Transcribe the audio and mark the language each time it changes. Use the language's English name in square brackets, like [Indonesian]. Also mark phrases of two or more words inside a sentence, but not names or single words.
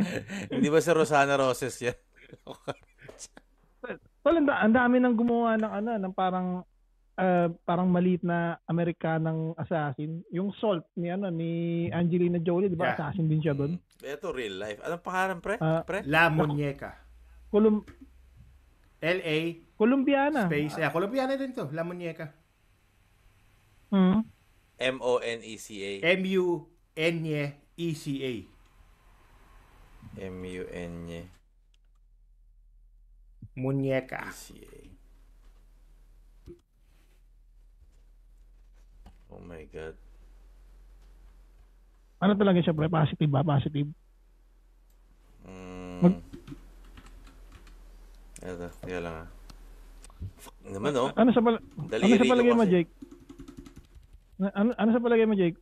[Filipino] Hindi ba si Rosana Roses yan? Tol, ang dami nang gumawa ng parang maliit na Amerikanang assassin. Yung Salt ni Angelina Jolie, di ba? Yeah. Assassin din siya doon. Ito real life. Anong pangalan, pre? La Muñeca. L-A Colombiana. space. Colombiana din to. La Muñeca. M-O-N-E-C-A. M-U-N-E-C-A. M-U-N-E-C-A. Muñeca. [English] Oh my God. [Filipino] Ano talaga siya, pre? Positive ba? Positive? Kaya lang Fuck naman, oh. Ano sa palagay mo, kasi. Jake? Ano sa palagay mo, Jake?